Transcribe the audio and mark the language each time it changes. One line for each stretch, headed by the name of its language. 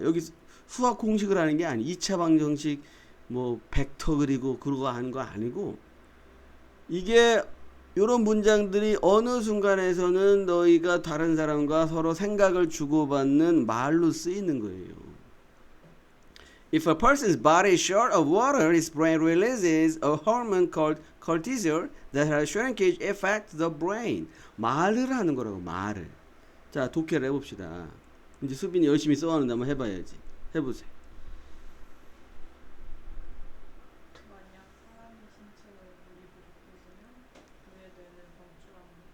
Korean: 여기 수학 공식을 하는 게 아니. 2차 방정식 뭐 벡터 그리고 그러고 하는 거 아니고 이게 이런 문장들이 어느 순간에서는 너희가 다른 사람과 서로 생각을 주고받는 말로 쓰이는 거예요.
English: If a person's body is short of water, his brain releases a hormone called cortisol that has shrinkage effect the brain.
Korean: 말을 하는 거라고, 말을. 자, 독해를 해봅시다. 이제 수빈이 열심히 써왔는데 한번 해봐야지. 해보세요. 만약 사람의 신체에 물이 부족해지면 분해되는 방출하는